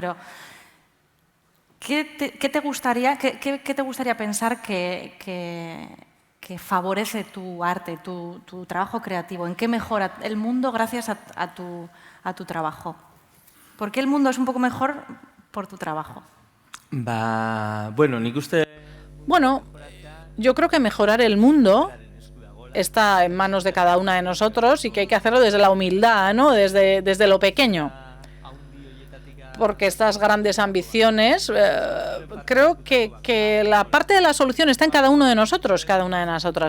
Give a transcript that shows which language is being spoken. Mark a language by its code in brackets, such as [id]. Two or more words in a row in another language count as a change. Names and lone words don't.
[es] Pero ¿qué te gustaría pensar que favorece tu arte, tu trabajo creativo? ¿En qué mejora el mundo gracias a tu trabajo? ¿Por qué el mundo es un poco mejor por tu trabajo? [eu] Bueno, nik uste... [es] Bueno, yo creo que mejorar el mundo está en manos de cada una de nosotros y que hay que hacerlo desde la humildad, ¿no? Desde lo pequeño. Porque estas grandes ambiciones, creo que la parte de la solución está en cada uno de nosotros, cada una de nosotras.